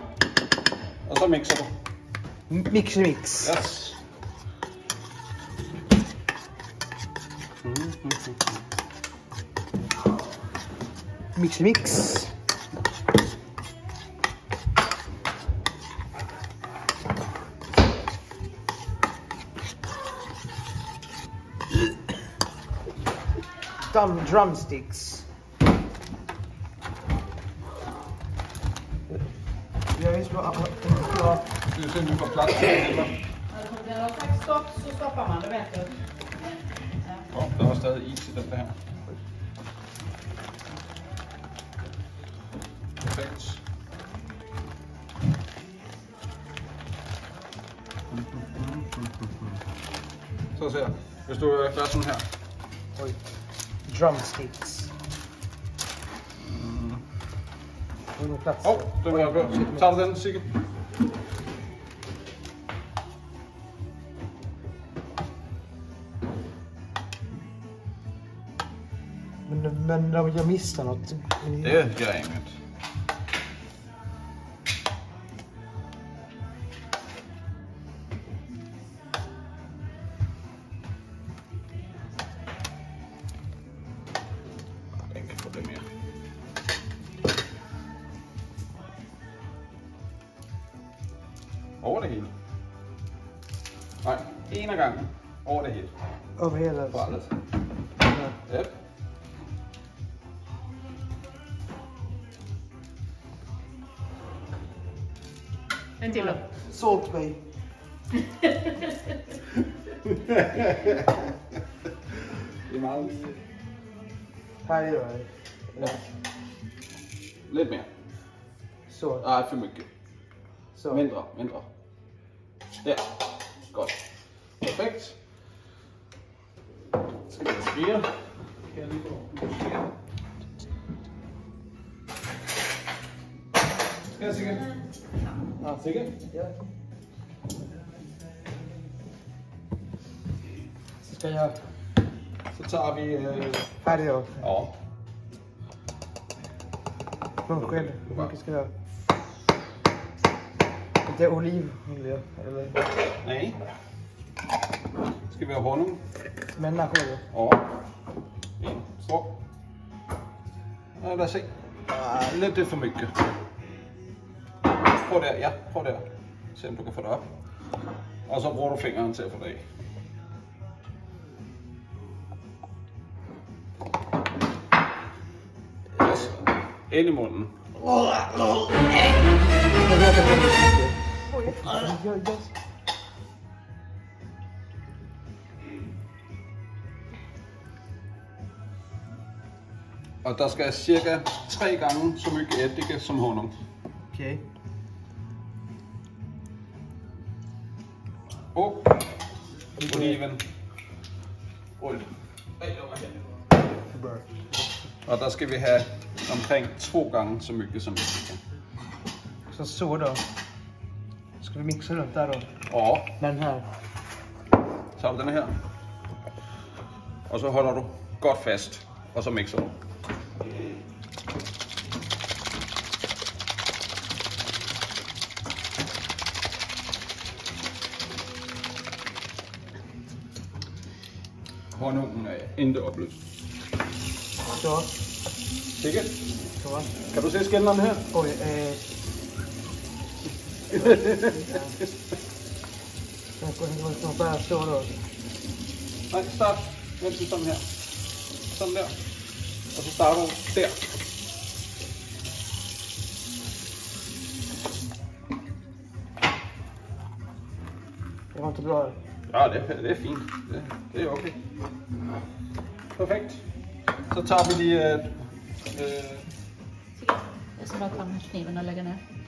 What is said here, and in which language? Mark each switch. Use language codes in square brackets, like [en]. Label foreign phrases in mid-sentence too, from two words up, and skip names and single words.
[da] Og så mixer du. Mix. Yes. Mix. Drumsticks. [sv] Jag är så [da] Skal vi se, om vi får plads til det? [sv] När det har sagt stopp så stoppar man, det vet du. [da] Der var stadig is i den der her. Perfekt. Så ser jeg. Hvis du gør sådan her. Oj. Drumsticks. [sv] Under plats. [da] Den var jeg på. Tager du den, Sigge? [sv] Men jag missar något. Det gör inget. Jag kan få det mer. [da] Over det hele. Nej, en af gangen. Over det hele. [sv] Over hela På alltså. alles. Ja. Yep. En till då. Salt Bay. Det är meget. Här är det. Ja. [da] Lidt mere. Så. [sv] Nej, for mycket. [da] Så. Mindre. Ja, godt. Perfekt. Skal vi skære? Skal jeg lige få skære? Skal jeg sikkert? Ja, sikkert? [sv] Ja. Så ska jag... [da] Så tager vi... [sv] Här är jag. Ja. Munsked. Hur mycket ska jag ha? Det är olivolja, eller? Nej. [da] Skal vi have honung? [sv] Människor. Ja. En stor. Ja, [da] lad os se. Lidt det [sv] for mycket. [da] Prøv der, ja. Prøv der. Se om du kan få det op. Og så bruger du fingeren til at få det af. Yes. Ind i munden. Og der skal cirka 3 gange [sv] så mycket [da] eddike som honung. [sv] Okej. [da] Og oliven. Olie. Og der skal vi have omkring 2 gange [sv] så mycket [da] som eddike. [sv] Så då. Ska vi mixa runt där då? Ja, Den här. [da] så har du den her. Og så holder du godt fast. Og så mixer du. Honungen er ikke opløst. Så. Sikkert? Så. Kan du se skælderen her? [sv] Oj, Jag ska bara stå då. [da] Nej, start. Vent til sådan her. Sådan der. Og så starter du der. [sv] Det var inte bra. [da] Ja, det er fint. Det er okay. Perfekt. Så tager vi lige... [sv] Jag ska bara ta den här kniven och lägga ner.